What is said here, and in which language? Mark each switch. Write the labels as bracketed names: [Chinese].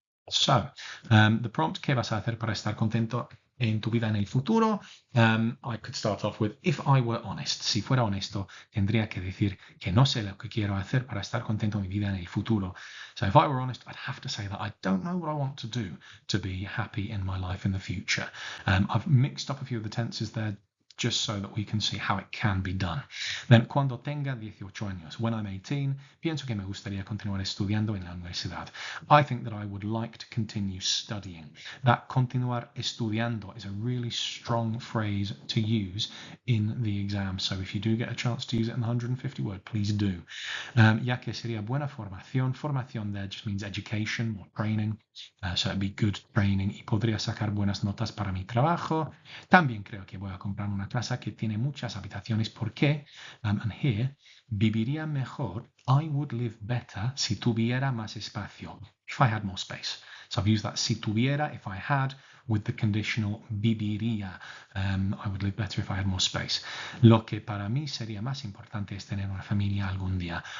[English] So, the prompt, [Spanish] ¿qué vas a hacer para estar contento en tu vida en el futuro? [English] I could start off with, if I were honest, [Spanish] si fuera honesto, tendría que decir que no sé lo que quiero hacer para estar contento en mi vida en el futuro. [English] So if I were honest, I'd have to say that I don't know what I want to do to be happy in my life in the future. I've mixed up a few of the tenses there just so that we can see how it can be done. [Spanish] Then, cuando tenga 18 años, [English] when I'm 18, [Spanish] pienso que me gustaría continuar estudiando en la universidad. [English] I think that I would like to continue studying. That [Spanish] continuar estudiando [English] is a really strong phrase to use in the exam. So if you do get a chance to use it in the 150 word, please do. [Spanish] Ya que sería buena formación. [English] Formación there just means education or training. So it'd be good training. [Spanish] Y podría sacar buenas notas para mi trabajo. También creo que voy a comprar una casa que tiene muchas habitaciones. ¿Por qué? [English] And here, [Spanish] viviría mejor. [English] I would live better [Spanish] si tuviera más espacio. [English] If I had more space. So I've used that [Spanish] si tuviera, [English] if I had, with the conditional viviría. I would live better if I had more space. [Spanish] Lo que para mí sería más importante es tener una familia algún día.